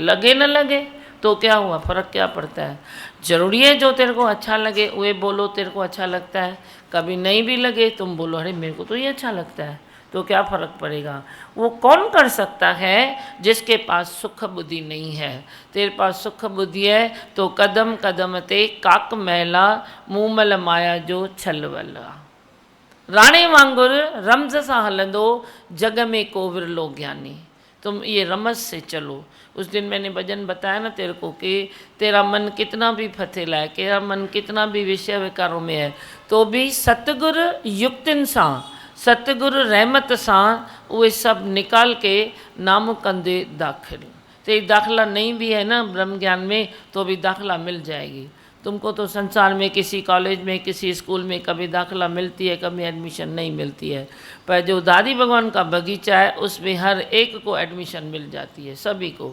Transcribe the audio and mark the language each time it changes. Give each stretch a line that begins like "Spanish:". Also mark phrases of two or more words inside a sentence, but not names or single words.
Hindi: लगे न लगे तो क्या हुआ, फ़र्क क्या पड़ता है। जरूरी है जो तेरे को अच्छा लगे वे बोलो तेरे को अच्छा लगता है, कभी नहीं भी लगे तुम बोलो अरे मेरे को तो ये अच्छा लगता है, तो क्या फ़र्क पड़ेगा। वो कौन कर सकता है जिसके पास सुख बुद्धि नहीं है। तेरे पास सुख बुद्धि है तो
Sindhi: कदम कदम ते काक महला मूमल माया जो छलवला। राणे वांगुर रमज़ सां हलंदो जग में को विरलो ज्ञानी।
Hindi: तुम ये रमज़ से चलो। उस दिन मैंने भजन बताया ना तेरे को कि तेरा मन कितना भी फथेला है, तेरा मन कितना भी विषय विकारों में है, तो भी
Sindhi: सतगुर युक्तिन सां, सतगुरु रहमत सां उहे सब निकाल के नाम कंदे दाखिल।
Hindi: तेरी दाखिला नहीं भी है ना ब्रह्म ज्ञान में, तो भी दाखिला मिल जाएगी। तुमको तो संसार में किसी कॉलेज में, किसी स्कूल में कभी दाखिला मिलती है, कभी एडमिशन नहीं मिलती है। पर जो दादी भगवान का बगीचा है उसमें हर एक को एडमिशन मिल जाती है, सभी को।